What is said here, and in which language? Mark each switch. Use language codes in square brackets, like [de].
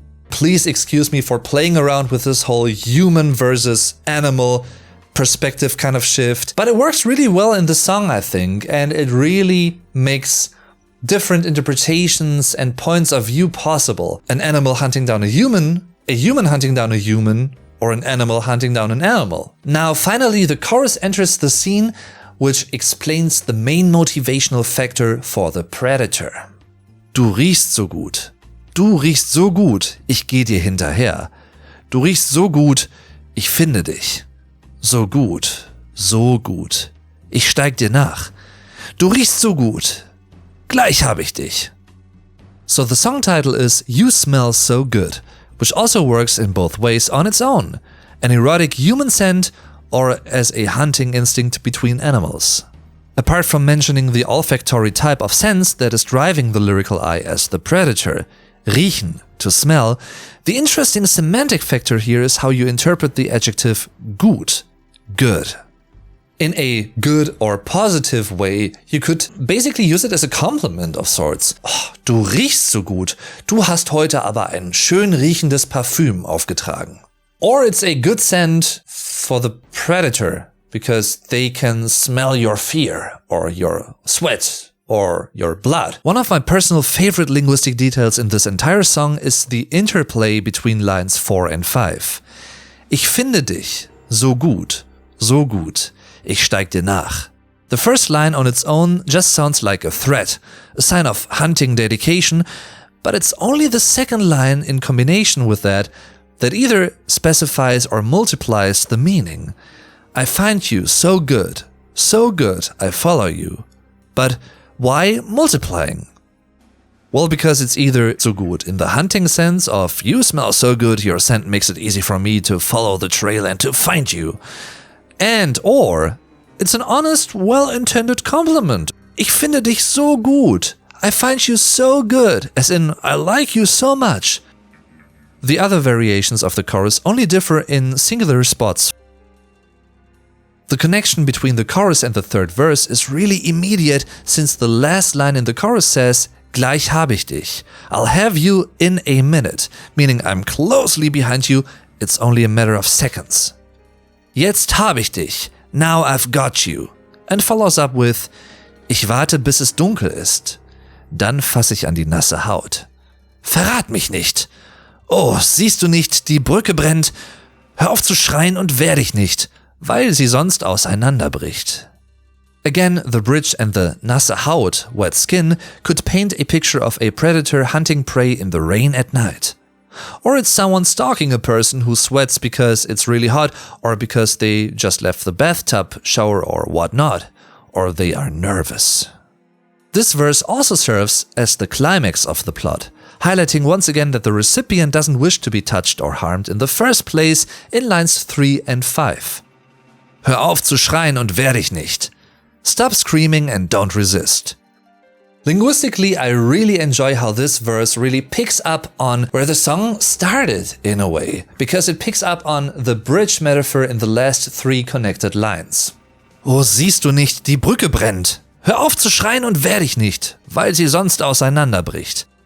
[en] Please excuse me for playing around with this whole human versus animal perspective kind of shift, but it works really well in the song, I think, and it really makes different interpretations and points of view possible. An animal hunting down a human hunting down a human, or an animal hunting down an animal. Now, finally, the chorus enters the scene, which explains the main motivational factor for the predator. [de] Du riechst so gut. Du riechst so gut, ich geh dir hinterher. Du riechst so gut, ich finde dich. So gut, so gut. Ich steig dir nach. Du riechst so gut. Gleich hab ich dich. [en] So the song title is You Smell So Good, which also works in both ways on its own, an erotic human scent or as a hunting instinct between animals. Apart from mentioning the olfactory type of sense that is driving the lyrical eye as the predator, riechen, to smell, the interesting semantic factor here is how you interpret the adjective gut, good. In a good or positive way, you could basically use it as a compliment of sorts. [de] Oh, du riechst so gut. Du hast heute aber ein schön riechendes Parfüm aufgetragen. [en] Or it's a good scent for the predator because they can smell your fear or your sweat or your blood. One of my personal favorite linguistic details in this entire song is the interplay between lines 4 and 5. [de] Ich finde dich so gut, so gut. Ich steig dir nach. [en] The first line on its own just sounds like a threat, a sign of hunting dedication, but it's only the second line in combination with that either specifies or multiplies the meaning. I find you so good I follow you. But why multiplying? Well, because it's either so good in the hunting sense of you smell so good, your scent makes it easy for me to follow the trail and to find you. And or it's an honest, well-intended compliment. [de] Ich finde dich so gut. [en] I find you so good, as in I like you so much. The other variations of the chorus only differ in singular spots. The connection between the chorus and the third verse is really immediate, since the last line in the chorus says, [de] Gleich hab ich dich. [en] I'll have you in a minute, meaning I'm closely behind you, it's only a matter of seconds. [de] Jetzt hab ich dich. [en] Now I've got you. And follows up with, [de] Ich warte, bis es dunkel ist. Dann fasse ich an die nasse Haut. Verrat mich nicht. Oh, siehst du nicht, die Brücke brennt. Hör auf zu schreien und wehr dich nicht, weil sie sonst auseinanderbricht. [en] Again, the bridge and the nasse Haut, wet skin, could paint a picture of a predator hunting prey in the rain at night. Or it's someone stalking a person who sweats because it's really hot, or because they just left the bathtub, shower, or whatnot, or they are nervous. This verse also serves as the climax of the plot, highlighting once again that the recipient doesn't wish to be touched or harmed in the first place in lines 3 and 5. [de] Hör auf zu schreien und wehr dich nicht. [en] Stop screaming and don't resist. Linguistically, I really enjoy how this verse really picks up on where the song started in a way, because it picks up on the bridge metaphor in the last 3 connected lines. [de] Oh, siehst du nicht, die Brücke brennt. Hör auf zu schreien und wehr dich nicht, weil sie sonst auseinanderbricht.